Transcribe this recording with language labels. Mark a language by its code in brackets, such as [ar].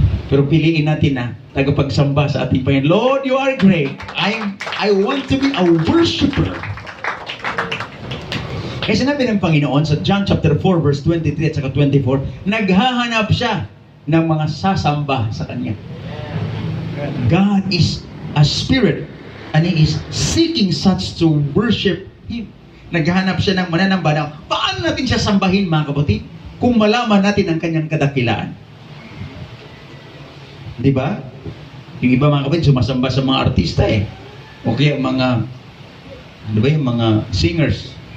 [tl] Pero piliin natin na tagapagsamba sa ating Panginoon. [en] Lord, you are great. I want to be a worshiper. [tl] Kaya sinabi ng Panginoon sa John chapter 4 verse 23 at saka 24, naghahanap siya ng mga sasamba sa Kanya. [en] God is a spirit and He is seeking such to worship Him. [tl] Naghahanap siya ng mananamba na paano natin siya sambahin, mga kapatid, kung malaman natin ang Kanyang kadakilaan. Di ba? Yung iba, mga kapatid, sumasamba sa mga artista o kaya mga ano ba yung mga singers.